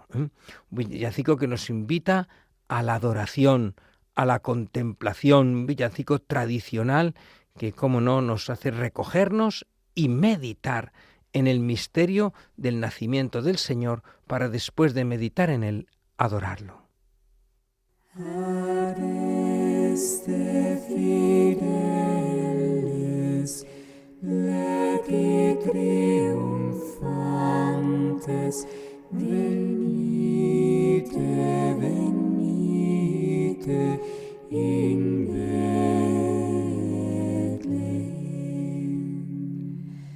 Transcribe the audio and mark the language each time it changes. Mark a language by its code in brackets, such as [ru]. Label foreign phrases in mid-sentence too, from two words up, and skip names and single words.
[es] Un villancico que nos invita a la adoración, a la contemplación, un villancico tradicional que, cómo no, nos hace recogernos y meditar en el misterio del nacimiento del Señor para, después de meditar en él, adorarlo. [la] Adeste fideles, legi triumphantes, venite, venite, in Bethlehem.